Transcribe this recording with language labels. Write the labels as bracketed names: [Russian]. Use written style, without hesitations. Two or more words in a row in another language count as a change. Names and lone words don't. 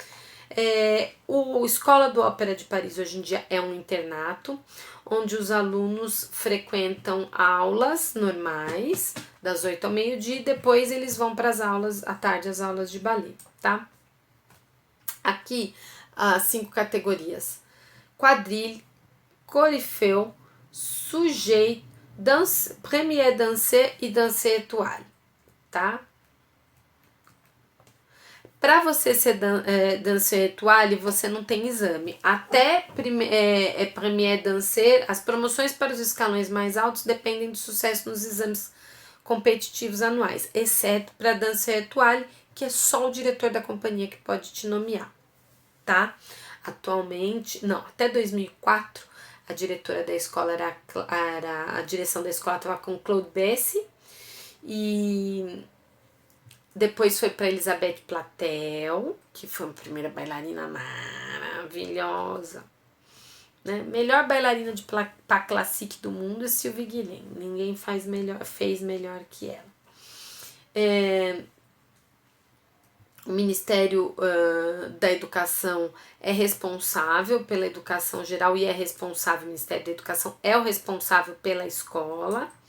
[Portuguese] O Escola do Ópera de Paris hoje em dia é um internato, onde os alunos frequentam aulas normais, das 8 ao meio-dia, e depois eles vão para as aulas, à tarde, as aulas de ballet, tá? Aqui, as 5 categorias: [French] quadrille, corifeu, sujet, danse, premier danser e danser étoile, [Portuguese] tá? Para você ser [French] danser étoile, [Portuguese] você não tem exame. Até [French] premier danser, [Portuguese] as promoções para os escalões mais altos dependem do sucesso nos exames competitivos anuais, exceto para [French] danser étoile, [Portuguese] que é só o diretor da companhia que pode te nomear, tá? Atualmente, não, até 2004, a diretora da escola a direção da escola estava com Claude Bessy, e depois foi para Elizabeth Platel, que foi a primeira bailarina maravilhosa, né? Melhor bailarina de [French] pas classique [Portuguese] do mundo é Sylvie Guilhem. Ninguém fez melhor que ela. O Ministério da Educação é responsável pela educação geral e o Ministério da Educação é o responsável pela escola.